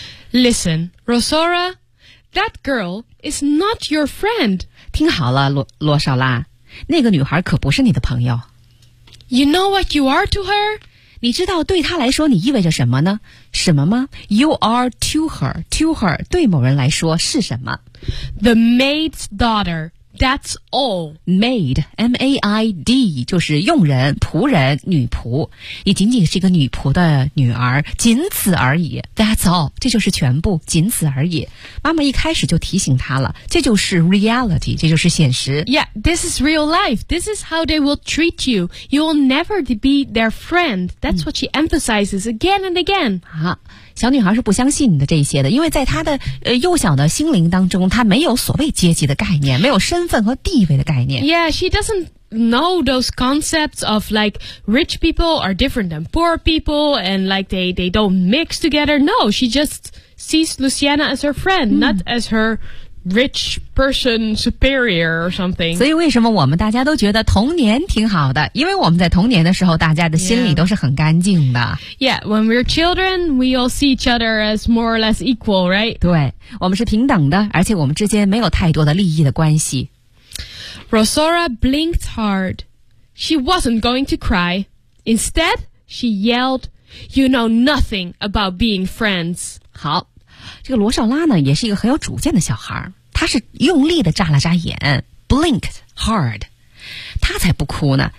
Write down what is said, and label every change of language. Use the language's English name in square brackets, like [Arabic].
[English] Listen, Rosaura, that girl is not your friend. [Chinese] 听好了，罗少拉，那个女孩可不是你的朋友。 [English] You know what you are to her? [Chinese] 你知道对他来说你意味着什么呢？什么吗 ？ [English] You are to her [Chinese] 对某人来说是什么 [English] ？The maid's daughter. That's all. [Chinese] Maid, M-A-I-D, 就是佣人、仆人、女仆。你仅仅是一个女仆的女儿，仅此而已。 [English] That's all. [Chinese] 这就是全部，仅此而已。妈妈一开始就提醒她了，这就是 reality， 这就是现实。 [English] Yeah, this is real life. This is how they will treat you. You will never be their friend. That's what she emphasizes again and again. [Chinese] 小女孩是不相信你的这些的，因为在她的幼小的心灵当中，她没有所谓阶级的概念，没有身份和地位的概念。 [English] Yeah, she doesn't know those concepts of like rich people are different than poor people and like they don't mix together. No, she just sees Luciana as her friend, not as her rich person superior or something. [Chinese] 所以为什么我们大家都觉得童年挺好的？因为我们在童年的时候，大家的心里都是很干净的。 [English] Yeah, when we're children, we all see each other as more or less equal, right? [Chinese] 对，我们是平等的，而且我们之间没有太多的利益的关系。 [English] Rosaura blinked hard. She wasn't going to cry. Instead, she yelled, "You know nothing about being friends." [Chinese] 好。这个罗少拉呢，也是一个很有主见的小孩，他是用力地眨了眨眼 ， [English] blinked hard， [Chinese] 他才不哭呢。